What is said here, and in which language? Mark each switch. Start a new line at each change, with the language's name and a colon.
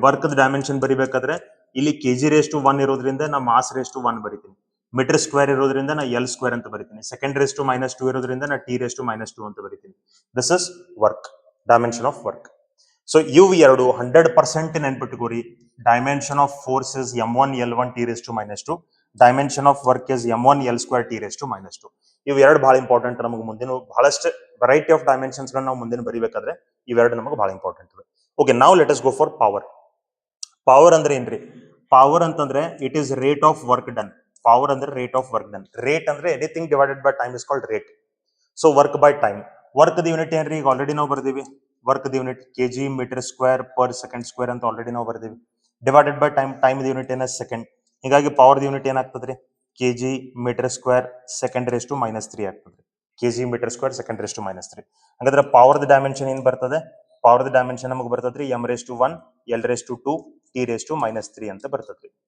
Kannada: Work dimension ಬರಿಬೇಕಾದ್ರೆ ಇಲ್ಲಿ KG raise to 1 ಇರೋದ್ರಿಂದ ನಾ ಮಾಸ್ ರೇಸ್ ಟು 1 ಬರಿತೀನಿ. ಮೀಟರ್ ಸ್ಕ್ವೇರ್ ಇರೋದ್ರಿಂದ ನಾ ಎಲ್ ಸ್ಕ್ವೇರ್ ಅಂತ ಬರಿತೀನಿ. ಸೆಕೆಂಡ್ ರೇಸ್ ಟು -2 ಇರೋದ್ರಿಂದ ನಾ ಟಿ ರೇಸ್ ಟು -2 ಅಂತ ಬರಿತೀನಿ.
English: This is work, dimension of work.
Kannada: So ಇವು ಎರಡು 100% ನೆನ್ಪಿಟ್ಕೋರಿ.
English: Dimension of force is m1 l1 t⁻². Dimension of work is m1 L square T raised to minus 2.
Kannada: ಇವು ಎರಡು ಬಹಳ important ನಮಗೆ ಮುಂದಿನ ಬಹಳಷ್ಟು ವೆರೈಟಿ ಆಫ್ ಡೈಮೆನ್ಷನ್ಸ್ ಗಳನ್ನ ನಾವು ಮುಂದಿನ ಬರಿಬೇಕಾದ್ರೆ ಇವೆರಡು ನಮಗೆ ಬಹಳ ಇಂಪಾರ್ಟೆಂಟ್ ಇದೆ. ಓಕೆ, ನಾವು
English: Let us go for power.
Kannada: Power ಅಂದ್ರೆ ಏನ್ರಿ? ಪವರ್ ಅಂತಂದ್ರೆ
English: It is rate of work done.
Kannada: Power ಅಂದ್ರೆ rate of work done. Rate ಅಂದ್ರೆ
English: Anything divided by time is called rate.
Kannada: So work by time. Work the unit ಏನ್ರಿ? ಈಗ already ನಾವು ಬರ್ದೀವಿ. Work the unit KG metre square per second square ಅಂತ already ನಾವು ಬರ್ದೀವಿ. Divided by time, time the unit ಏನ second. ಹೀಗಾಗಿ power the unit ಏನಾಗ್ತದ್ರಿ? KG metre square second raise to minus 3 ಆಗ್ತದ್ರಿ. KG metre square second raise to minus 3. ಹಾಗಾದ್ರೆ power the dimension ಏನ್ ಬರ್ತದೆ? Power the dimension ನಮಗೆ ಬರ್ತದ್ರಿ
English: m raised to 1, L raised to 2, T raised to minus 3
Kannada: ಅಂತ ಬರ್ತದ್ರಿ.